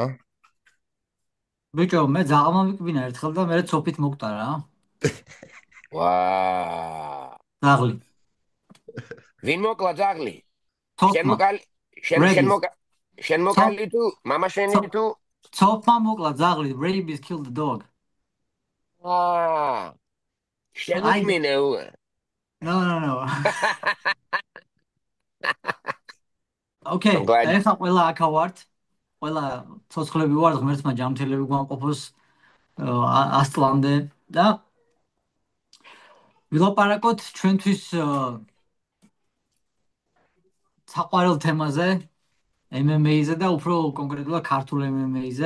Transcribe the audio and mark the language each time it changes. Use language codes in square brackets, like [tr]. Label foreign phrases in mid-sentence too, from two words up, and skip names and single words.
[ka] ბიჭო, მე ძაღლმა ვიკბინა ერთხელ და მე ცოფით მოკტა რა. ვაა. ძაღლი. ვინ მოკლა ძაღლი? შენ მოკალი თუ მამა შენი თუ ცოფმა მოკლა ძაღლი, [en] rabies killed the dog. [ka] შენ უკმინე [en] No. Okay, [ka] ეხლა ყველა აქ ვართ. ყველა ცოცხლები ვართ, ღმერთმა ჯანმრთელები გვამყოფოს ასწლამდე და ვილაპარაკოთ ჩვენთვის საყვარელ თემაზე, MMA-ზე და უფრო კონკრეტულად ქართულ MMA-ზე.